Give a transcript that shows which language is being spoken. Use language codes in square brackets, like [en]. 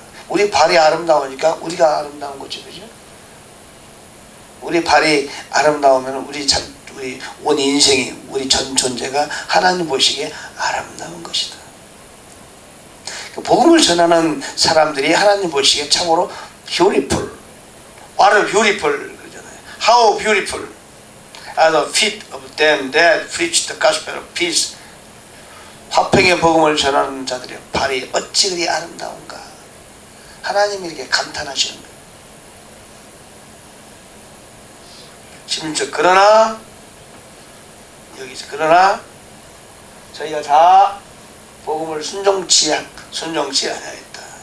[ko] 우리 발이 아름다우니까 우리가 아름다운 거지, 그죠? 우리 발이 아름다우면 우리 온 인생이, 우리 전 존재가 하나님 보시기에 아름다운 것이다. 복음을 전하는 사람들이 하나님 보시기에 참으로 beautiful, [en] what a beautiful [ko] 그러잖아요. [en] How beautiful are the feet of them that preach the gospel of peace. [ko] 화평의 복음을 전하는 자들의 발이 어찌 그리 아름다운가. 하나님이 이렇게 감탄하시는 거예요. 심지어 그러나 저희가 다 복음을 순종치 아니하였다.